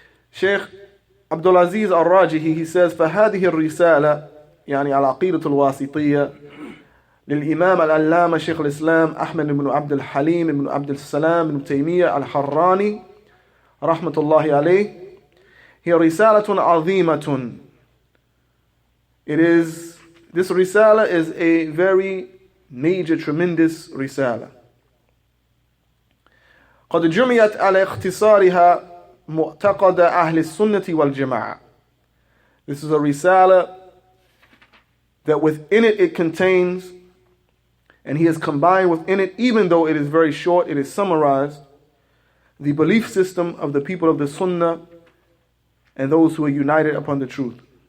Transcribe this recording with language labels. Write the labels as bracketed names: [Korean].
[Arabic] Sheikh Abdul Aziz Al-Rajihi, [English] he says, [Arabic] فهذه الرسالة يعني على عقيدة الواسطية للإمام العلامة شيخ الإسلام أحمد بن عبد الحليم بن عبد السلام بن تيمية الحراني رحمة الله عليه. هي رسالة عظيمة. [English] This risala is a very major, tremendous risala. [Arabic] قد جمعت على اختصارها معتقد أهل السنة والجماعة. [English] This is a risala that within it contains, and he has combined within it, even though it is very short, it is summarized, the belief system of the people of the Sunnah and those who are united upon the truth.